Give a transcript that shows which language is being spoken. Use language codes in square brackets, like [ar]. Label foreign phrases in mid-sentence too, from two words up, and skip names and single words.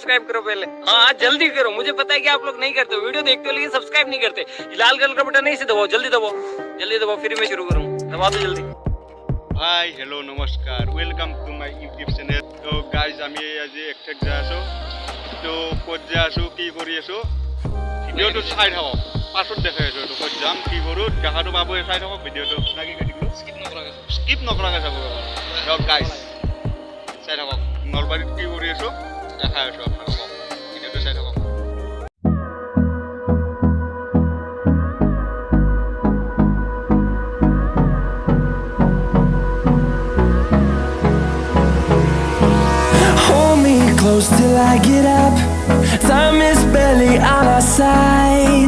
[hi] सब्सक्राइब करो पहले। हाँ जल्दी करो, मुझे पता है कि आप लोग नहीं करते, वीडियो देखते हो लेकिन सब्सक्राइब नहीं करते। लाल कलर का बटन नहीं से दबाओ, जल्दी दबाओ, जल्दी दबाओ, फिर मैं शुरू करूँ, दबा दो जल्दी। [en] hi hello namaskar, welcome to my YouTube channel. [hi] तो गाइज [as] আমি আজি একটেক যাই আছো, তো ক'ত যাই আছো কি কৰি আছো ভিডিঅ'টো চাই থাকক, পাছত দেখাই আছো তো ক'ত যাম কি কৰোঁ দেখাটো পাবই, চাই থাকক ভিডিঅ'টো। লাগি গৈ দিলো স্কিপ নকৰাকৈ চাব দিয়ক গাইজ, চাই থাকক নলবাৰীত কি কৰি আছো দেখাই আছো আপোনালোকক, ভিডিঅ'টো চাই থাকক। [en] Close till I get up. Time is barely on our side.